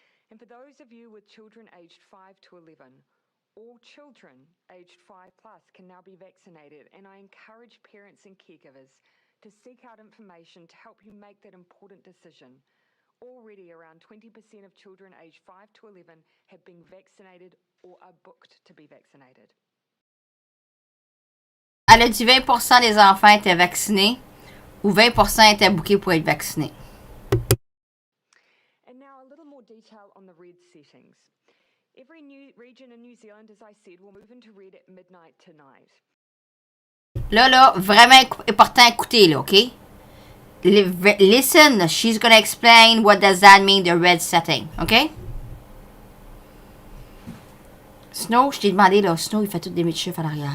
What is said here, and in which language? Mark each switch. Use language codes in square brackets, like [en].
[en] And for those of you with children aged 5 to 11, all children aged 5 plus can now be vaccinated, and I encourage parents and caregivers to seek out information to help you make that important decision. Already around 20% of children aged 5 to 11 have been vaccinated or are booked to be vaccinated. [fr] Elle a dit 20% des enfants étaient vaccinés ou 20% étaient bookés pour être vaccinés. [en] And now a little more detail on the RED settings. Every new region in New Zealand, as I said, will move into red at midnight tonight. [fr] Là, vraiment important à écouter, là, OK? [en] Listen, she's gonna explain what does that mean, the red setting, OK? [fr] Snow, je t'ai demandé, là, Snow, il fait toutes des chiffres à l'arrière.